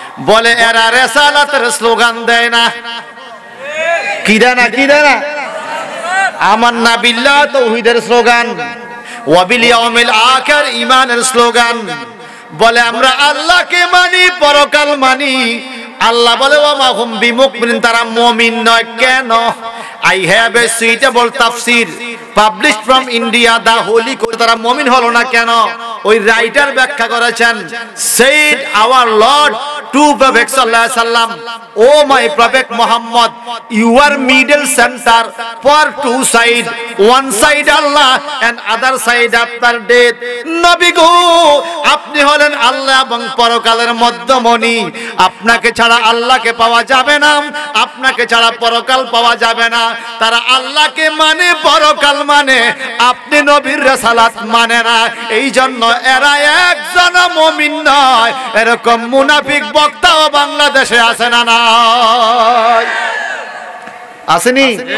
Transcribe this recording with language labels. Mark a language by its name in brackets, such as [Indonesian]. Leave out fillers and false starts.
[Bangla] বলে এরা রিসালাতের স্লোগান দেয় না। কি দেয় না? কি দেয় না? [Arabic] আমান্না বিল্লাহ [Bangla] তাওহীদের স্লোগান, [Arabic] ওয়া বিল ইয়াউমিল আখির [Bangla] ঈমানের স্লোগান। বলে আমরা আল্লাহকে মানি, পরকাল মানি। আল্লাহ বলে [Arabic] ওয়া মা হুম বিমুমিনিন, [Bangla] তারা মুমিন নয়। কেন? [English] I have a suitable tafsir published from India, the holy Quran। [Bangla] তারা মুমিন হলো না কেন? ওই রাইটার ব্যাখ্যা করেছেন, [English] said our Lord to Prophet sallallahu alaihi wasallam, oh my Prophet Muhammad, you are middle center for two side, one side Allah and other side after death। [Bangla] নবী গো আপনি হলেন আল্লাহ এবং পরকালের মধ্যমণি। আপনাকে ছাড়া আল্লাহকে পাওয়া যাবে না, আপনাকে ছাড়া পরকাল পাওয়া যাবে না। তারা আল্লাহকে মানে, পরকাল মানে, আপনি নবীর রিসালাত মানে না। এই জন্য এরা একজন মুমিন নয়। এরকম মুনাফিক বক্তাও বাংলাদেশে আছে না নাই? আসেনি?